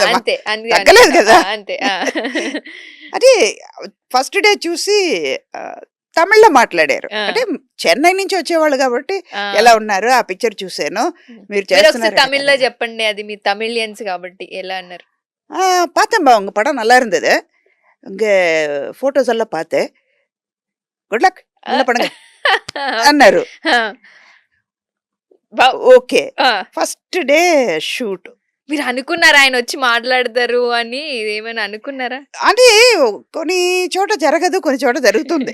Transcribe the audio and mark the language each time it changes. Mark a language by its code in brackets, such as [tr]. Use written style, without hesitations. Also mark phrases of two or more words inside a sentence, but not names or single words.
[te] అంతే తగ్గలేదు కదా. అంతే. ఆ. అది [en] first day [te] చూసి తమిళ్లో మాట్లాడారు. ఆ. అంటే చెన్నై నుంచి వచ్చేవాళ్ళు కాబట్టి ఆ. ఎలా ఉన్నారు, ఆ పిక్చర్ చూసాను, మీరు మీరు ఒకసారి చేస్తున్నారు తమిళ్లో చెప్పండి, అది మీ తమిళియన్స్ కాబట్టి ఎలా అన్నారు? [ta] பார்த்தேன்பா உங்க படம் நல்லா இருந்தது, உங்க ఫోటోస్ எல்லாம் பார்த்தேன், [en] good luck, [te] நல்ல పడంగా అన్నారు. ఆ. బా- ఓకే, ఆ. [en] first day shoot [te] మీరు అనుకున్నారా ఆయన వచ్చి మాట్లాడతారు అని? ఏమైనా అనుకున్నారా? అది కొన్ని చోట జరగదు, కొన్ని చోట జరుగుతుంది.